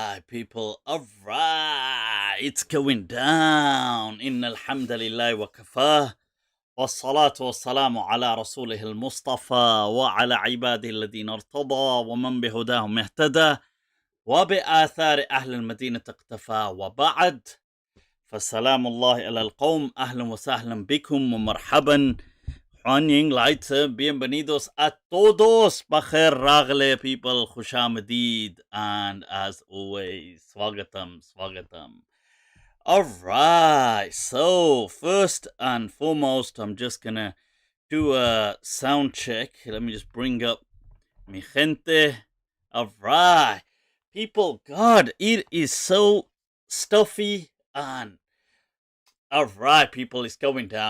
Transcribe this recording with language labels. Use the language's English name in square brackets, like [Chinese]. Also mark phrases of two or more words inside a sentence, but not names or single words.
[English] people. Alright, it's going down. [Arabic] إن الحمد لله وكفى. والصلاة والسلام على رسوله المصطفى وعلى عباده الذين ارتضى ومن بهداهم اهتدى وبآثار أهل المدينة اقتفى وبعد فالسلام الله على القوم أهلا وسهلا بكم ومرحبا [English] Honoring Layth, [Spanish] bienvenidos a todos, [English] Bakher Ragle people, Khushamadid, and as always, Swagatam. Alright, so first and foremost, I'm just gonna do a sound check. Let me just bring up [Spanish] mi gente. [English] Alright, people, God, it is so stuffy and alright, people, it's going down.